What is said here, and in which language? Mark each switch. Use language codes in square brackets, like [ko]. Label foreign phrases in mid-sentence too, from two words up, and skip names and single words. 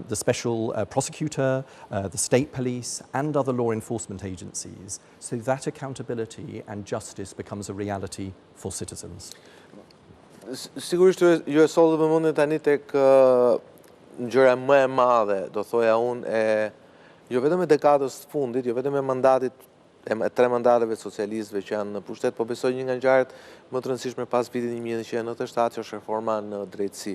[en] the special prosecutor, the state police, and other law enforcement agencies, so that accountability and justice becomes a reality for citizens. [sq] Sigurisht ju e solli vëmendjen tani tek gjëra më e madhe, do thoja unë, jo vetëm e dekadës së fundit, jo vetëm e mandatit e 3 mandateve socialistëve që janë në pushtet, po besoj një nga ngjarjet më të rëndësishme pas vitit 1997 që është reforma në drejtësi.